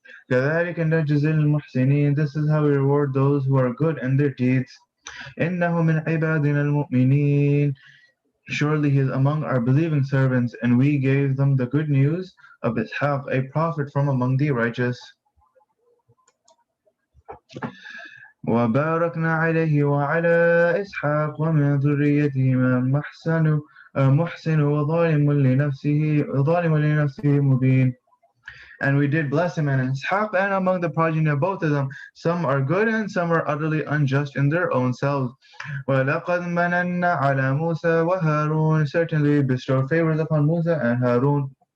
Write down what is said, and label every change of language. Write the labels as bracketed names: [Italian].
[Arabic] كَذَلِكَ نَجْزِي الْمُحْسِنِينَ. [English] This is how we reward those who are good in their deeds. [Arabic] إِنَّهُ مِنْ عِبَادِنَا الْمُؤْمِنِينَ. [English] Surely he is among our believing servants, and we gave them the good news of Ishaq, a prophet from among the righteous. [Arabic] وباركنا عليه وعلى إسحاق ومن ذريتهما محسن وظالم لنفسه مبين. [English] And we did bless him and Ishaq, and among the progeny of both of them, some are good and some are utterly unjust in their own selves. [Arabic] وَلَقَدْ مَنَنَّا عَلَى مُوسَى وَهَارُونَ. [English] Certainly bestow favors upon Musa and Harun.